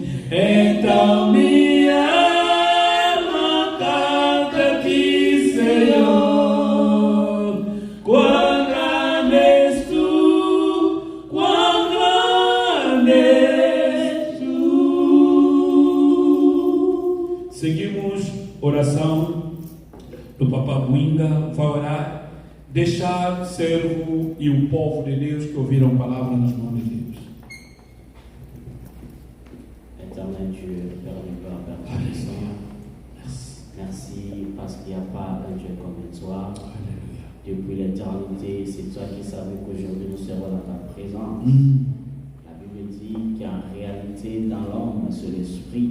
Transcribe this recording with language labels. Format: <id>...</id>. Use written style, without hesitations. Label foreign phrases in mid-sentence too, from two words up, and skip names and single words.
<pt>Então minha alma canta a ti, Senhor, quão grande és tu, quão grande és tu. Seguimos oração do Papa Buinga. Vai orar, deixar o servo e o povo de Deus que ouviram a palavra nas mãos de Deus.</pt> <fr>Éternel Dieu, Père du Père, Père Tout-Puissant, merci parce qu'il n'y a pas un Dieu comme toi. Alléluia. Depuis l'éternité, c'est toi qui savais qu'aujourd'hui nous serons dans ta présence. La Bible dit qu'en réalité, dans l'homme, c'est l'esprit.</fr>